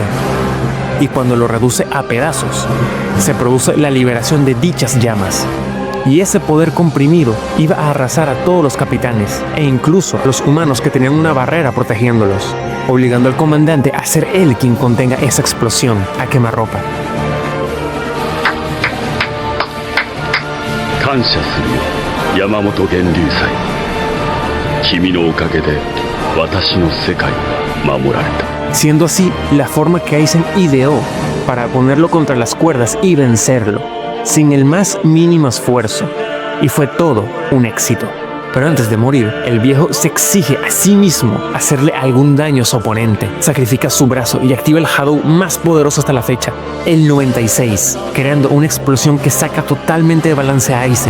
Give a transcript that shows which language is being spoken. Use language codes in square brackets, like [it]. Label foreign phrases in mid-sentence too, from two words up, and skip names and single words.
[es] Y cuando lo reduce a pedazos, se produce la liberación de dichas llamas. Y ese poder comprimido iba a arrasar a todos los capitanes, e incluso a los humanos que tenían una barrera protegiéndolos, obligando al comandante a ser él quien contenga esa explosión a quemarropa. [ja] 感謝するよ、山本源流祭。君のおかげで私の世界は守られた。 [es] Siendo así la forma que Aizen ideó para ponerlo contra las cuerdas y vencerlo, sin el más mínimo esfuerzo. Y fue todo un éxito. Pero antes de morir, el viejo se exige a sí mismo hacerle algún daño a su oponente. Sacrifica su brazo y activa el Hadou más poderoso hasta la fecha, el 96, creando una explosión que saca totalmente de balance a Aizen.